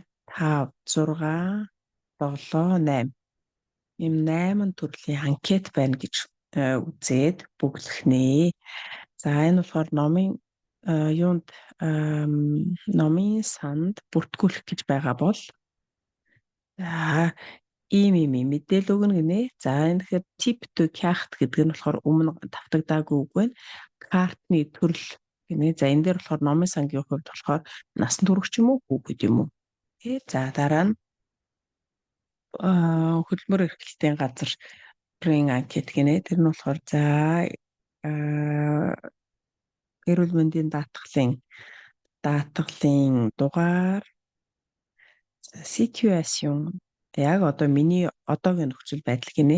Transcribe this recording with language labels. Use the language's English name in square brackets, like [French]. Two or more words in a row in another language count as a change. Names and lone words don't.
[Mongolian] 5 6 7 8 ийм 8 төрлийн анкет байна гэж үзээд бүглэх нэ. За энэ болохоор номын санд бүртгүүлэх гэж байгаа бол за ийм мэдээлэл өгнө гинэ. За энэ тэгэхээр [French] type de carte [Mongolian] гэдэг нь болохоор өмнө давтагдаагүй үг байна. Картны төрөл гинэ. За энэ дээр болохоор номын сангийн хувьд болохоор насан турш юм уу хүү гэдэг юм уу. За дараа нь хөдөлмөр эрхлэлтийн газрын анкет гинэ. Тэр нь болохоор за эрүүл мэндийн даатгалын дугаар situation яг одоо миний одоогийн нөхцөл байдал гинэ.